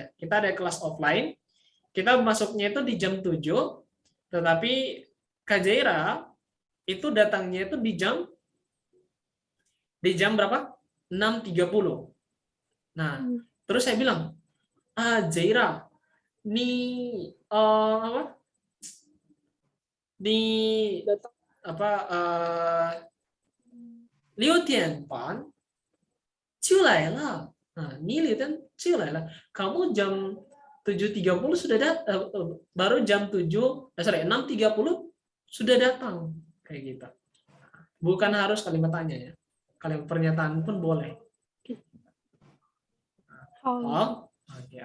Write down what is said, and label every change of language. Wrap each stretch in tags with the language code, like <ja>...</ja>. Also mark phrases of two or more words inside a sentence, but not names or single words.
<id>Kita ada kelas offline, kita masuknya itu di jam 7, tetapi Kak Jaira itu datangnya itu di jam berapa? 6.30. Nah, terus saya bilang, Jaira, nih di</id> <zh>6 点半就来了.</zh> <id>Nah, ini lihat</id> <zh>就来了.</zh> <id>Kamu jam 7.30 sudah datang, baru jam 6.30 sudah datang, kayak gitu. Bukan harus kalimat tanya ya. Kalimat pernyataan pun boleh. Oke.</id>